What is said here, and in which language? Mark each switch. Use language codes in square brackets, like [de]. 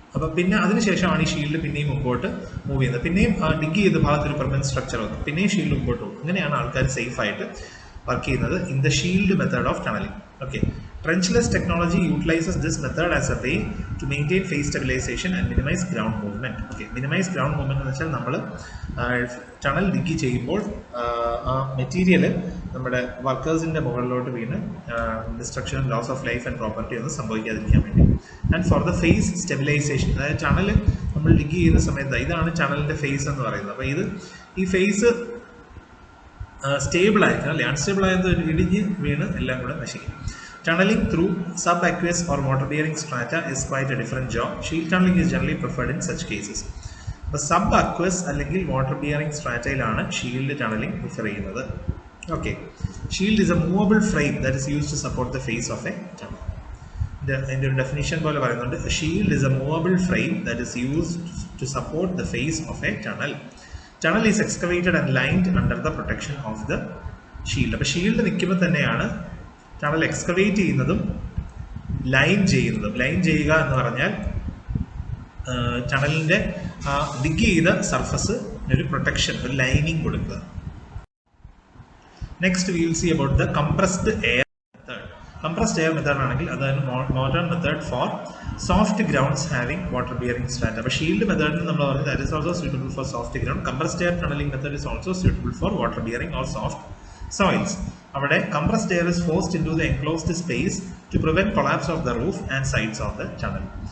[ml] അപ്പം പിന്നെ അതിനുശേഷമാണ് ഈ ഷീൽഡ് പിന്നെയും മുമ്പോട്ട് മൂവ് ചെയ്യുന്നത്. പിന്നെയും ഡിഗ് ചെയ്ത ഭാഗത്ത് ഒരു പെർമനന്റ് സ്ട്രക്ചർ വെക്കും, പിന്നെയും ഷീൽഡ് മുമ്പോട്ട് പോകും. അങ്ങനെയാണ് ആൾക്കാർ സേഫ് ആയിട്ട് വർക്ക് ചെയ്യുന്നത് [en] In the shield method of tunneling. Okay, trenchless technology utilizes this method as a way to maintain phase stabilization and minimize ground movement. [ml] Okay, minimize ground movement എന്ന് വെച്ചാൽ നമ്മൾ ടണൽ ഡിഗ് ചെയ്യുമ്പോൾ ആ material നമ്മുടെ വർക്കേഴ്സിന്റെ മുകളിലോട്ട് വീണ് destruction, [en] loss of life and property [ml] ഒന്നും സംഭവിക്കാതിരിക്കാൻ വേണ്ടി. [en] and for the phase stabilization, [ml] അതായത് ടണൽ നമ്മൾ ഡിഗ് ചെയ്യുന്ന സമയത്ത് ഇതാണ് ടണലിന്റെ ഫേസ് എന്ന് പറയുന്നത്. അപ്പോൾ ഈ ഫേസ് സ്റ്റേബിൾ ആയിരിക്കണം, അല്ലെ അൺസ്റ്റേബിൾ ആയത് ഇടിഞ്ഞ് വീണ് എല്ലാം കൂടെ നശിക്കും. [en] Tunneling through subaqueous or water-bearing strata is quite a different job. Shield tunneling is generally preferred in such cases. [ml] അപ്പോൾ subaqueous അല്ലെങ്കിൽ water-bearing strataയിലാണ് ഷീൽഡ് ടണലിംഗ് പ്രിഫർ ചെയ്യുന്നത്. [en] Okay, shield is a movable frame that is used to support the phase of a tunnel. [ml] അതിൻ്റെ ഒരു definition പോലെ പറയുന്നുണ്ട്, [en] Shield is a movable frame that is used to support the face of a tunnel. Tunnel is excavated and lined under the protection of the shield. [ml] അപ്പോൾ shield നിൽക്കുമ്പോൾ തന്നെയാണ് tunnel excavate ചെയ്യുന്നതും line ചെയ്യുന്നതും. Line ചെയ്യുക എന്ന് പറഞ്ഞാൽ ടണലിൻ്റെ dig ചെയ്ത surface ഒരു പ്രൊട്ടക്ഷൻ, ഒരു ലൈനിങ് കൊടുക്കുക. [en] next we will see about the [ml] compressed air method. Compressed air method ആണെങ്കിൽ അതാണ് [en] Modern method for soft grounds having water bearing strata. [ml] അപ്പോൾ ഷീൽഡ് മെത്തേഡ് നമ്മൾ പറയുന്നത് [en] That is also suitable for soft ground. Compressed air tunneling method is also suitable for water bearing or soft soils. അവിടെ compressed air is forced into the enclosed space to prevent collapse of the roof and sides of the tunnel.